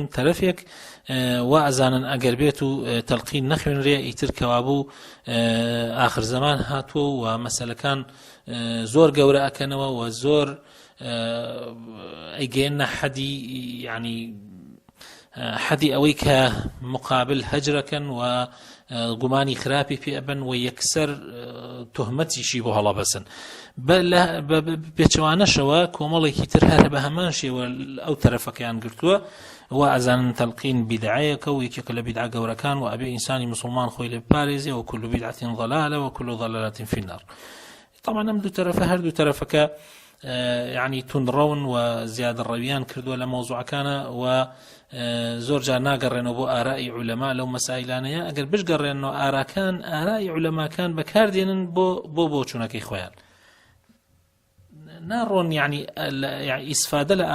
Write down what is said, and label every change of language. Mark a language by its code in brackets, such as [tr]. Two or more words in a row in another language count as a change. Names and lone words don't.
[ckb] تەرەفێک وا ئەزانن ئەگەر بێت و تەلقین نەخوێنرێ ئیتر کەوابوو ئاخر زەمان هاتووە و مەسەلەکان زۆر گەورە ئەکەنەوە و زۆر ئەیگەێنە حەدی ینی حەدی ئەوەی کە مقابل هەجرەکەن و گومانی خراپی پێ ئەبن و یەکسەر تۆهمەتیشی بۆ هەڵەبەسن. بێچەوانەشەوە کۆمەڵێکی تر هەر بە هەمان شێوە ئەو تەرەفەکەیان گرتووە و ئەزانن تەلقین بیدعەیەکە و یەکێکە لە بیدعە گەورەکان و ئەبێ ئینسانی مسلمان خۆی لێ بپارێزێ و [ar] كل بدعة ضلالة وكل ضلالة في النار. [ckb] طبعا ئەم دوو تەرەفە هەردوو تەرەفەکە يعني تونڕەون و زیادە ڕەویان کردووە لە مەوزوعەکانە و زۆر جار ناگەڕێنەوە بۆ ئارائی عولەما لەو مەسائلانەیە. ئەگەر بشگەڕێنەوە ئارائی عولەماکان بەکاردێنن بۆ چوونەکەی خۆیان، ناڕۆن يعني ئیسفادە لە